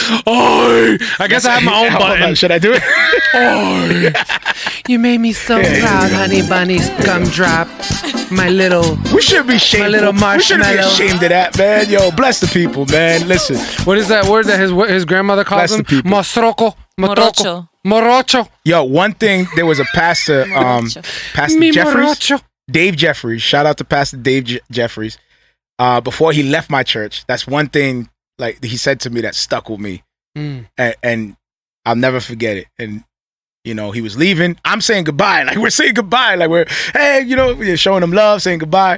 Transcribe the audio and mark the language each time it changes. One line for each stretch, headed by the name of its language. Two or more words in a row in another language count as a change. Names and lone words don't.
English: Oh, I guess I have my own button. Should I do it? Oh, you made me so proud, honey bunnies. Gumdrop, my little. We should be shameful. My little marshmallow. We should be ashamed of that, man. Yo, bless the people, man. Listen. What is that word that his grandmother calls him? Mosroco. Morocho. Morocho. Yo, one thing, there was a pastor, Pastor Jeffries, Morocho. Dave Jeffries. Shout out to Pastor Dave Jeffries. Before he left my church, that's one thing, like, he said to me that stuck with me, and I'll never forget it. And you know, he was leaving. I'm saying goodbye, like we're saying goodbye, like we're you know, we're showing him love, saying goodbye.